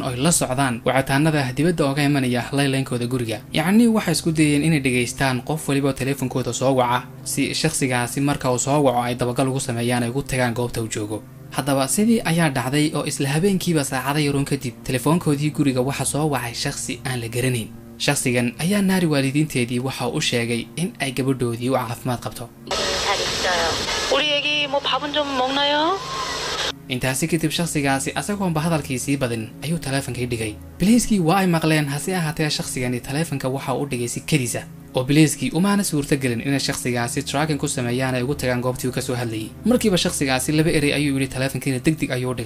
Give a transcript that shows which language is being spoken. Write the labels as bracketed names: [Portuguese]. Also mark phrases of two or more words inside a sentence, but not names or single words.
[Somali] oo la socdaan wacitaanada dibadda ooga imanaya laylankooda guriga yacni waxay isku dayeen inay dhageystaan qof waliba teleefankooda soo waca si shakhsigaasi marka uu soo waco ay dabagal ugu sameeyaan ay ugu tagaan goobta uu joogo haddaba sidii ayaa dhacday oo isla habeenkiiba saacado yaroon kadib telefoonkoodii guriga waxa soo wacay shakhsi aan la garanayn shakhsigan ayaa Nari waalidiinteedii waxa uu sheegay in ay gabadhoodii u caafimaad qabto [Korean] 우리 애기 뭐 밥은 좀 먹나요? [Somali] intaasi kadib shakhsigaasi asagoonba hadalkiisii badin ayuu taleefankii dhigay. biliiskii waa ay maqleen, hase ahaatee shakhsigani taleefanka waxa uu dhigay si kediisa oo biliiskii umaana suurtagelin inay shakhsigaasi tracking ku sameeyaan ay ugu tagaan goobtii uu ka soo hadlayay. markiiba shakhsigaasi laba erey ayuu yidhi taleefankiina degdeg ayuu dhigay.